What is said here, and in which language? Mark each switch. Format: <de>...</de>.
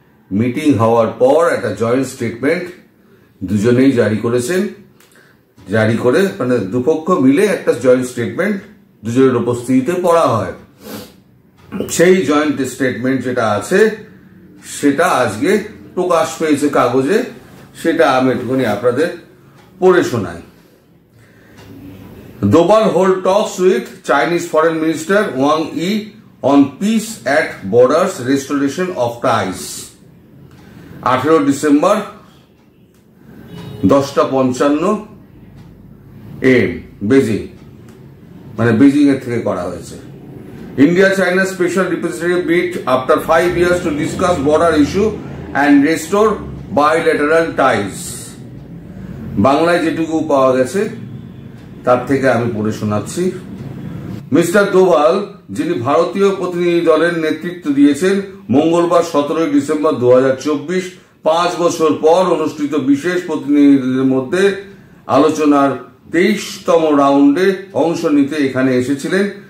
<bn>Meeting হওয়ার পর একটা জয়েন্ট স্টেটমেন্ট দুজনেই জারি করেছেন। জারি করে দুপক্ষ মিলে একটা জয়েন্ট স্টেটমেন্ট দুজনের উপস্থিতিতে পড়া হয়। সেই জয়েন্ট স্টেটমেন্ট যেটা আছে সেটা আজকে প্রকাশ পেয়েছে কাগজে। সেটা আমি একটুখানি আপনাদের পড়ে শোনাই।</bn> <en>Doval hold talks with Chinese Foreign Minister Wang Yi on peace at borders, restoration of ties.</en> <bn>18 December 10:55 AM Beijing, Beijing এর থেকে করা হয়েছে।</bn> <en>India China special representative meet after 5 years to discuss border issue and restore bilateral ties.</en> <bn>বাংলায় যেটুকু পাওয়া গেছে তার থেকে আমি পড়ে শোনাচ্ছি। মিস্টার দোভাল, যিনি ভারতীয় প্রতিনিধি দলের নেতৃত্ব দিয়েছেন, মঙ্গলবার 17 ডিসেম্বর 2024 5 বছর পর অনুষ্ঠিত বিশেষ প্রতিনিধিদের মধ্যে আলোচনার 23তম রাউন্ডে অংশ নিতে এখানে এসেছিলেন।</bn>